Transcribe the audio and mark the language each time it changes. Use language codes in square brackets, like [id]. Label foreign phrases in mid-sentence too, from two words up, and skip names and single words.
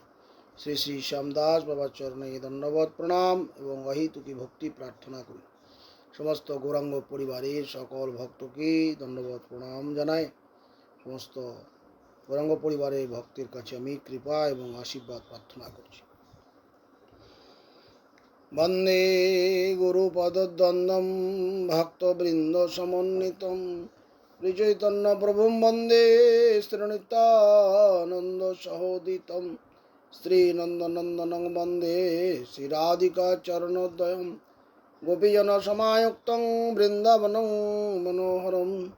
[bn] শ্রী শ্রী শ্যামদাস বাবার চরণে দণ্ডবত প্রণাম এবং অহেতুকি ভক্তি প্রার্থনা করি। সমস্ত গৌরাঙ্গ পরিবারের সকল ভক্তকে দণ্ডবত প্রণাম জানাই। সমস্ত গৌরাঙ্গ পরিবারের ভক্তের কাছে আমি কৃপা এবং আশীর্বাদ প্রার্থনা করছি। [sa] বন্দে গুরুপদদ্বন্দ্বম ভক্তবৃন্দ সমন্বিতম শ্রীচৈতন্য প্রভুম বন্দে শ্রীনিত্যানন্দ সহোদিতম শ্রীনন্দনন্দনং বন্দে শ্রীরাধিকা চরণোদয়ম গোপীজন সমায়ুক্তং বৃন্দাবনং মনোহরম